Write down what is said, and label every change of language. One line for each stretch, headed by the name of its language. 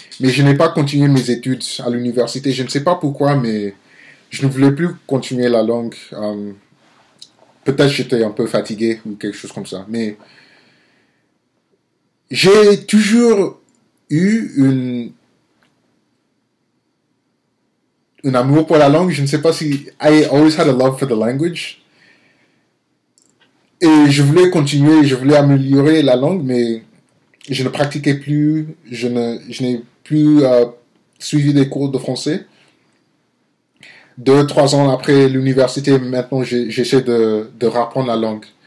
French: Mais je n'ai pas continué mes études à l'université. Je ne sais pas pourquoi, mais je ne voulais plus continuer la langue. Peut-être j'étais un peu fatigué ou quelque chose comme ça. Mais j'ai toujours eu un amour pour la langue. Je ne sais pas si...
English: I always had a love for the language.
French: Et je voulais continuer, je voulais améliorer la langue, mais je ne pratiquais plus, je n'ai plus suivi des cours de français. 2-3 ans après l'université, maintenant j'essaie de reprendre la langue.